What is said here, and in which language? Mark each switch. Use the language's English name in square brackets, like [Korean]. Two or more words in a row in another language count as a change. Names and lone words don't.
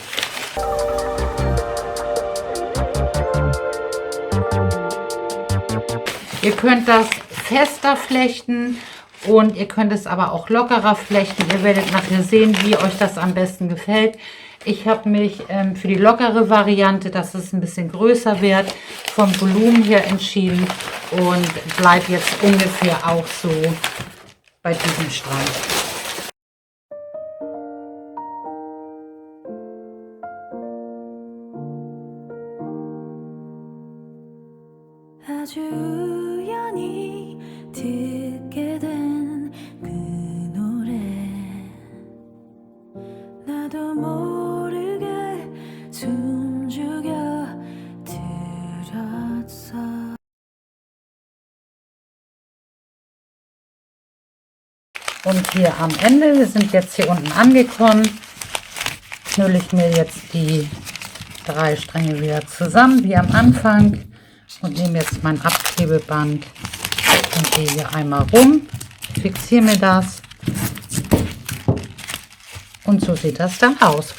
[German] Ihr könnt das fester flechten und ihr könnt es aber auch lockerer flechten. Ihr werdet nachher sehen, wie euch das am besten gefällt. Ich habe mich für die lockere Variante, dass es ein bisschen größer wird, vom Volumen her entschieden und bleibt jetzt ungefähr auch so bei diesem Strang. [Korean] 아주 우연히 듣게 된 그 노래 나도 모르게 숨죽여 들었어. [German] Und hier am Ende, wir sind jetzt hier unten angekommen, knülle ich mir jetzt die 3 Stränge wieder zusammen, wie am Anfang. Und nehme jetzt mein Abklebeband und gehe hier einmal rum, fixiere mir das und so sieht das dann aus.